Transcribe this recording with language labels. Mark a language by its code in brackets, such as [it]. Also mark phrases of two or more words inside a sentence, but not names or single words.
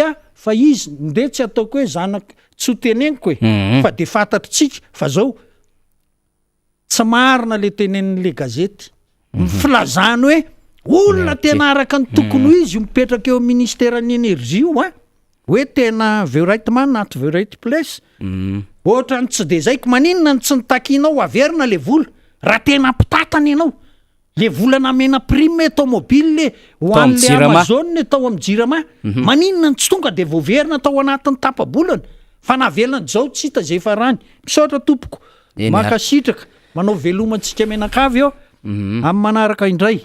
[mg] a fa izy nde tsy ataoko hoe zanak tsy ho teneniko hoe fa de fantatritsika fa zao tsy marina le tenen'le gazety filazany hoe olona tena araka ny tokony ho izy mipetraka eo ministèran'ny énergie io a hoe tena [en] very right man not very right place [mg] ohatra ny tsy de zaiko maninona ny tsy nitakinao averina le vola raha tena mpitatana ianao le vola namena [fr] prime automobile [mg] ho an'le Amazon tao amin'ny Jirama maninona ny tsy tonga de voaverina tao anatin'ny tapabolana fa navelana zao tsy hita zay farany misaotra tompoko makasitraka manao velomantsika menakavy eo amin'ny manaraka indray